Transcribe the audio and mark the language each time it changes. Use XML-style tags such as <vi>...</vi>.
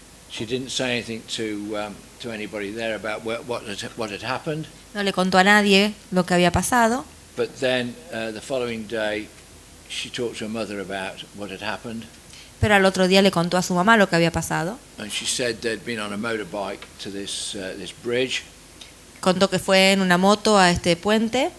<en>she didn't say anything to anybody there about what had happened.</en> <es>No le contó a nadie lo que había pasado.</es> <en>But then the following day, she talked to her mother about what had happened.</en> <es>Pero al otro día le contó a su mamá lo que había pasado.</es> <en>And she said they'd been on a motorbike to this bridge.</en> <es>Contó que fue en una moto a este puente.</es>